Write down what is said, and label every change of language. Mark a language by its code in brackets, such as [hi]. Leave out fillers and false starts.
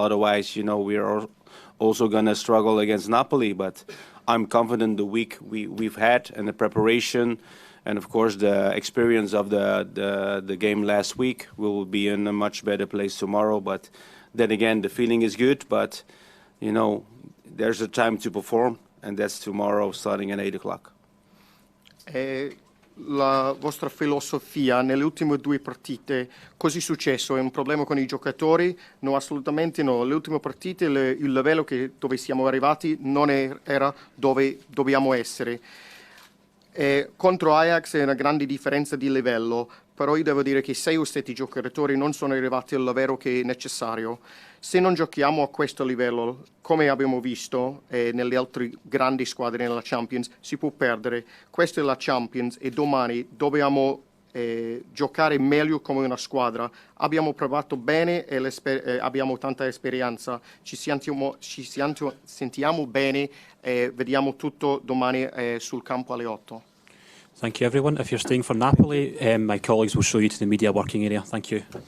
[en] Otherwise, you know, we're also going to struggle against Napoli. But I'm confident the week we've had and the preparation And of course, the experience of the game last week will be in a much better place tomorrow. But then again, the feeling is good. But you know, there's a time to perform, and that's tomorrow, starting at 8 o'clock. [it] La vostra filosofia nelle ultime 2 partite, così è successo? È un problema con i giocatori? No, assolutamente no. Le ultime partite il livello dove siamo arrivati non era dove dobbiamo essere. Contro Ajax è una grande differenza di livello, però io devo dire che 6 o 7 giocatori non sono arrivati al livello che è necessario. Se non giochiamo a questo livello, come abbiamo visto nelle altre grandi squadre nella Champions, si può perdere. Questa è la Champions e domani dobbiamo giocare meglio come una squadra. Abbiamo provato bene e abbiamo tanta esperienza. Ci sentiamo bene e vediamo tutto domani sul campo alle 8. [en] Thank you, everyone. If you're staying for Napoli, my colleagues will show you to the media working area. Thank you.